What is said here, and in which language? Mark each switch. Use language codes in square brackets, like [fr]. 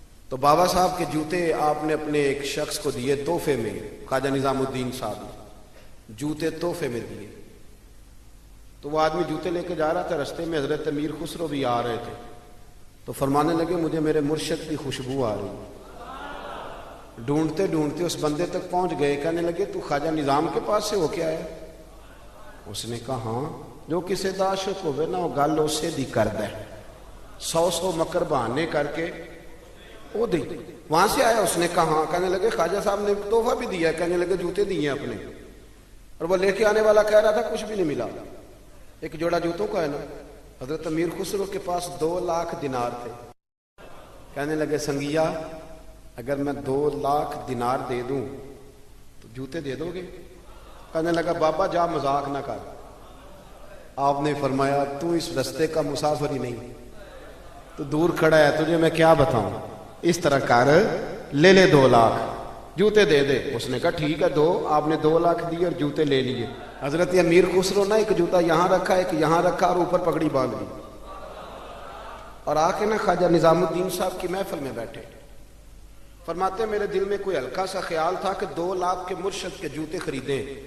[ur] تو بابا صاحب کے جوتے آپ نے اپنے ایک شخص کو دیے تحفے میں. خواجہ نظام الدین صاحب نے جوتے تحفے میں دیے. تو وہ آدمی جوتے لے کے جا رہا تھا, رستے میں حضرت امیر خسرو بھی آ رہے تھے. تو فرمانے لگے مجھے میرے مرشد کی خوشبو آ رہی. ڈھونڈتے ڈھونڈتے اس بندے تک پہنچ گئے. کہنے لگے تو خواجہ نظام کے پاس سے ہو کے آیا؟ اس نے کہا ہاں. [pa] جو کسی دا عاشق ہوئے نا وہ گل اسے دی کر دے, 100 مکر بہانے کر کے وہ دی. [ur] وہاں سے آیا؟ اس نے کہا ہاں. کہنے لگے خواجہ صاحب نے تحفہ بھی دیا. کہنے لگے جوتے دیے اپنے. اور وہ لے کے آنے والا کہہ رہا تھا کچھ بھی نہیں ملا. ایک جوڑا جوتوں کا ہے نا. حضرت امیر خسرو کے پاس 2 لاکھ دینار تھے. کہنے لگے سنگیا اگر میں 2 لاکھ دینار دے دوں تو جوتے دے دو گے؟ کہنے لگا بابا جا مذاق نہ کر. آپ نے فرمایا تو اس رستے کا مسافر ہی نہیں, تو دور کھڑا ہے, تجھے میں کیا بتاؤں. اس طرح کر لے 2 لاکھ جوتے دے دے. اس نے کہا ٹھیک ہے دو. آپ نے 2 لاکھ دیے اور جوتے لے لیے. حضرت امیر خسرو نے ایک جوتا یہاں رکھا, ایک یہاں رکھا, اور اوپر پگڑی باندھ لی, اور آ کے خواجہ نظام الدین صاحب کی محفل میں بیٹھے. فرماتے میرے دل میں کوئی ہلکا سا خیال تھا کہ 2 لاکھ کے مرشد کے جوتے خریدیں.